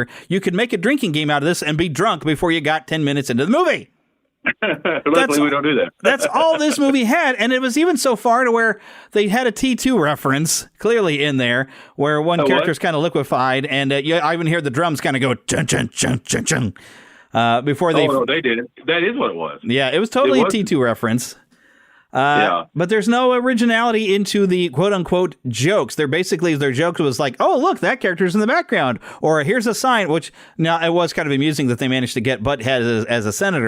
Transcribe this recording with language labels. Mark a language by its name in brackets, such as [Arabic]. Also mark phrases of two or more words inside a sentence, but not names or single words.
[English] You could make a drinking game out of this and be drunk before you got 10 minutes into the movie. Luckily, we don't do that. That's all this movie had, and it was even so far to where they had a T2 reference clearly in there, where one character's kind of liquefied, and I even hear the drums kind of go chun chun chun chun chun. Before they... Oh, no, they did it. That is what it was. Yeah, it was totally a T2 reference. But there's no originality into the quote-unquote jokes. Their jokes was like, oh, look, that character's in the background. Or here's a sign, which, now, it was kind of amusing that they managed to get Butthead as a senator.